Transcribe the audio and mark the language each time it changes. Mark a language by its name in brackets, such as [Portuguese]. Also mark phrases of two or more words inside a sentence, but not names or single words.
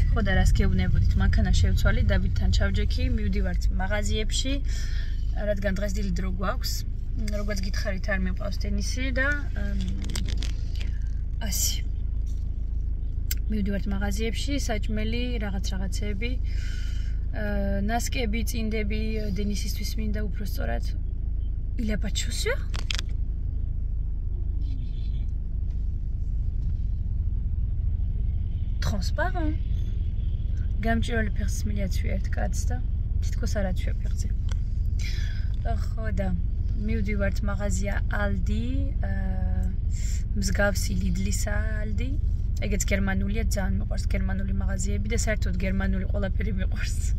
[Georgian] ხო და რას გეუბნებოდით, მანქანა შევცვალე დავითთან ჩავჯექი, მივდივართ მაღაზიებში, რადგან დღეს დილით დრო გვაქვს. როგორც გითხარით, არ მიყავს ტენისი და ასე. მივდივართ მაღაზიებში, საჭმელი, რაღაცეები, ნასკები, წინდები, დენისისთვის მინდა უფრო სწორად. [French] Il a pas de chaussures? Transparent. [Georgian] გამჭირველი ფეხს მილიაცვია ერთ კაცს და თითქოს არ აცვია ფეხზე. ხო და მივდივართ მაღაზია Aldi, მსგავსი Lidl-ისა Aldi. ეგეც გერმანულია, ძალიან მიყვარს გერმანული მაღაზიები და საერთოდ გერმანული ყველაფერი მიყვარს.